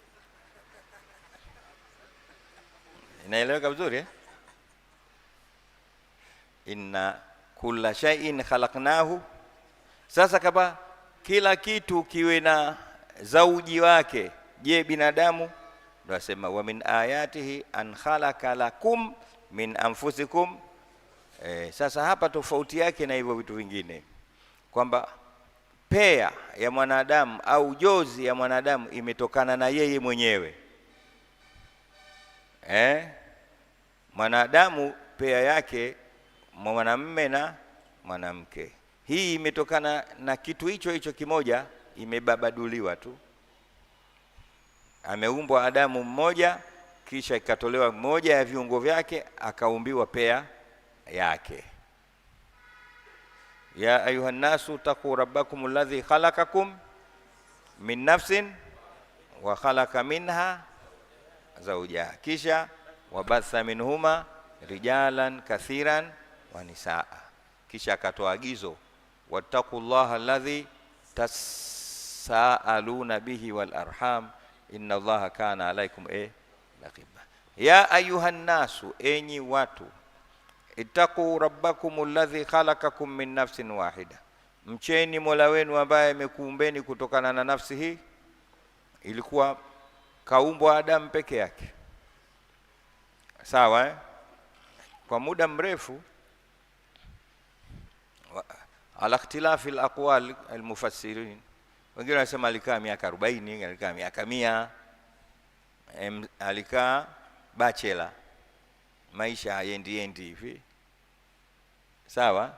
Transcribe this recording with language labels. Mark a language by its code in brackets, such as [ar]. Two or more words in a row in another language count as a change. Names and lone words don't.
[sw] Inaeleweka vizuri eh? [ar] إنا كل شيء خلقناه. [sw] Sasa kama kila kitu kiwe na zauji wake, je binadamu? Ndio asema [ar] ومن آياته أن خلق لكم من أنفسكم. [sw] Sasa hapa tofauti yake na hivyo vitu vingine, kwamba pea ya mwanadamu au jozi ya mwanadamu imetokana na yeye mwenyewe. Mwanadamu pea yake mwanamume na mwanamke, hii imetokana na kitu hicho kimoja, imebabaduliwa tu. Ameumbwa Adamu mmoja, kisha ikatolewa mmoja ya viungo vyake, akaumbiwa pea yake. [ar] يا أيها الناس اتقوا ربكم الذي خلقكم من نفس وخلق منها زوجها, kisha وبث منهما رجالا كثيرا ونساء, [sw] kisha akatoa agizo [ar] واتقوا الله الذي تساءلون به والأرحام إن الله كان عليكم رقيبا. يا أيها الناس, [sw] enyi watu, [ar] اتقوا ربكم الذي خلقكم من نفس واحدة, [sw] mcheni Mola wenu ambaye amekuumbeni kutokana na nafsi hii. Ilikuwa kaumbwa Adam peke yake, sawa eh? Kwa muda mrefu, [ar] على اختلاف الأقوال المفسرين, [sw] wengine wanasema alikaa miaka 40, wengine alikaa miaka 100, alikaa bachelor, maisha hayendi hivi, sawa.